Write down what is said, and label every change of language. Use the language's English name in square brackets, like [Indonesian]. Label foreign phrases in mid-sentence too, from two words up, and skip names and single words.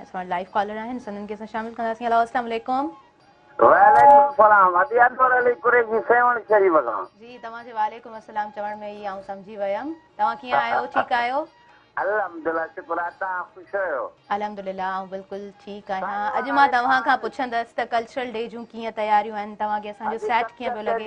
[Sindhi] असां वटि लाइव कॉलर आहिनि, सन्हनि खे असां शामिल कंदासीं. हेलो, [Arabic] السلام عليكم. وعليكم السلام. [Sindhi] अदियातुर अली कुरैशी सेवन शरीफ खां. जी, तव्हांजे [Arabic] وعليكم السلام [Sindhi] चवण में ई आऊं सम्झी वियमि. तव्हां कीअं आहियो, ठीकु आहियो? अल्हम्दुलिल्लाह, शुक्र आहे. तव्हां ख़ुशि आहियो? अल्हम्दुलिल्लाह, आऊं बिल्कुलु ठीकु आहियां. अॼु मां तव्हां खां पुछंदसि त [English] cultural day [Sindhi] जूं कीअं तयारियूं आहिनि, तव्हांखे असांजो सेट कीअं पियो लॻे?